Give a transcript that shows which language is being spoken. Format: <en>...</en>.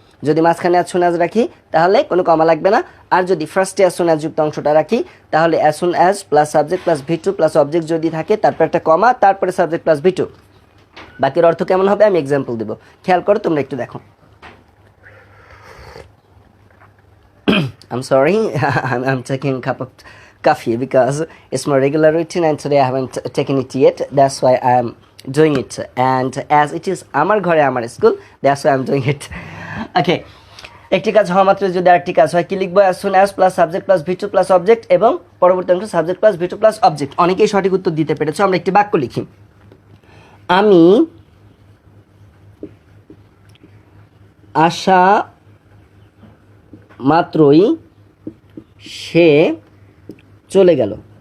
<bn>যদি মাঝখানে as soon as রাখি তাহলে কোনো কমা লাগবে না, আর যদি ফার্স্টে অ্যাজ সুন অ্যাজ যুক্ত অংশটা রাখি তাহলে as soon as plus subject plus ভি2 plus object যদি থাকে, তারপর একটা কমা, তারপরে সাবজেক্ট প্লাস ভি2। বাকির অর্থ কেমন হবে আমি এক্সাম্পল দেবো, খেয়াল করো, তোমরা একটু দেখো।</bn> <en>I'm sorry, I'm taking a cup of coffee because it's my regular routine and today I haven't taken it yet. That's why I'm doing it. And as it is</en> <bn>আমার ঘরে আমার school,</bn> <en>that's why I'm doing it. Okay.</en> <bn>একটি কাজ হওয়া মাত্র যদি আরেকটি কাজ হয়, কি লিখবো? As soon as plus subject plus ভি2 plus object এবং পরবর্তী অংশ সাবজেক্ট প্লাস ভি2 প্লাস অবজেক্ট। অনেকেই সঠিক উত্তর দিতে পেরেছো। আমরা একটি বাক্য লিখি, আমি আশা মাত্রই সে চলে গেল।</bn>